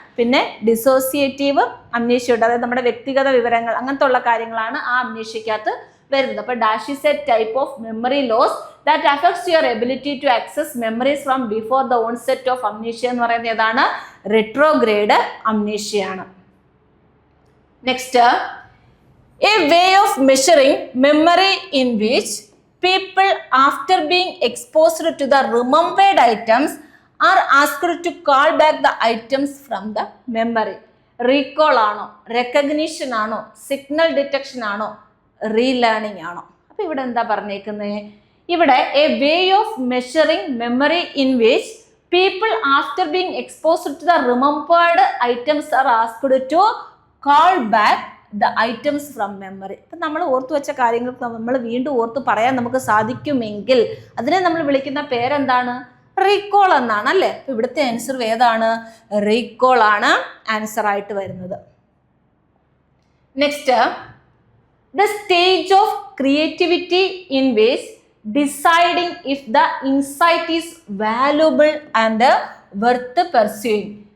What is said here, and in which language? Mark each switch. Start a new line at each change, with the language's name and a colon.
Malayalam: പിന്നെ dissociative amnesia ഉണ്ട്, അതായത് നമ്മുടെ വ്യക്തിഗത വിവരങ്ങൾ അങ്ങനത്തെ ഉള്ള കാര്യങ്ങളാണ് ആ അംനീഷ്യക്കകത്ത് വരുന്നത്.
English: അപ്പോൾ dash is a type of memory loss that affects your ability to access memories from before the onset of amnesia
Malayalam: എന്ന് പറയുന്നത് ഏതാണ് retrograde അംനീഷ്യയാണ്.
English: Next, a way of measuring memory in which people after being exposed to the remembered items are asked to call back the items from the memory.
Malayalam: Recall ആണോ, recognition ആണോ, signal detection ആണോ, relearning ആണോ? അപ്പോൾ ഇവിടെ എന്താ പറഞ്ഞേക്കുന്നത്? ഇവിടെ
English: a way of measuring memory in which people after being exposed to the remembered items are asked to call back the items from memory.
Malayalam: ഇപ്പം നമ്മൾ ഓർത്തു വെച്ച കാര്യങ്ങൾ നമ്മൾ വീണ്ടും ഓർത്ത് പറയാൻ നമുക്ക് സാധിക്കുമെങ്കിൽ അതിനെ നമ്മൾ വിളിക്കുന്ന പേരെന്താണ്? റീകോൾ എന്നാണ് അല്ലേ? അപ്പം ഇവിടുത്തെ ആൻസർ ഏതാണ്? റീകോൾ ആണ് ആൻസർ ആയിട്ട് വരുന്നത്.
English: Next, the stage of creativity in ways deciding if the insight is valuable and worth pursuing.